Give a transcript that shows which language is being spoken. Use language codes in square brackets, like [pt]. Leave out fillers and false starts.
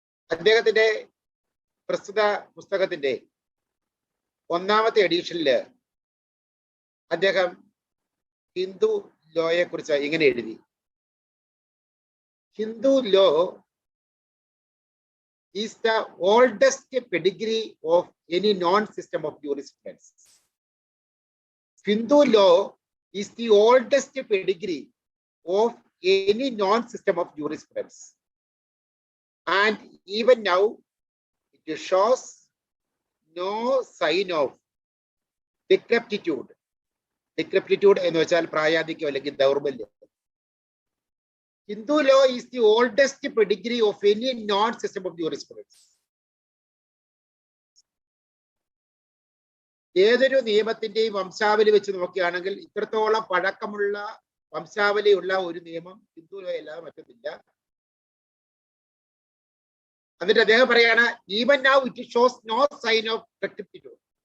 [ml] അദ്ദേഹത്തിന്റെ പ്രസ്തുത പുസ്തകത്തിന്റെ ഒന്നാമത്തെ എഡിഷനിൽ അദ്ദേഹം ഹിന്ദു ലോയെ കുറിച്ച് ഇങ്ങനെ എഴുതി: Hindu law [en] is the oldest pedigree of any non-system of jurisprudence. Hindu law is the oldest pedigree of any non-system of jurisprudence. And even now, it shows no sign of decrepitude. [ml] Decrepitude എന്ന് വെച്ചാൽ പ്രായാധിക്യം അല്ലെങ്കിൽ ദൗർബല്യം. [en] Hindu law is the oldest pedigree of any non-system of jurisprudence. [ml] ഏതൊരു നിയമത്തിന്റെയും വംശാവലി വെച്ച് നോക്കുകയാണെങ്കിൽ ഇത്രത്തോളം പഴക്കമുള്ള വംശാവലിയുള്ള ഒരു നിയമം ഹിന്ദു ലോ അല്ലാതെ മറ്റൊന്നില്ല. എന്നിട്ട് അദ്ദേഹം പറയാണ്, [en] Even now it shows no sign of decrepitude.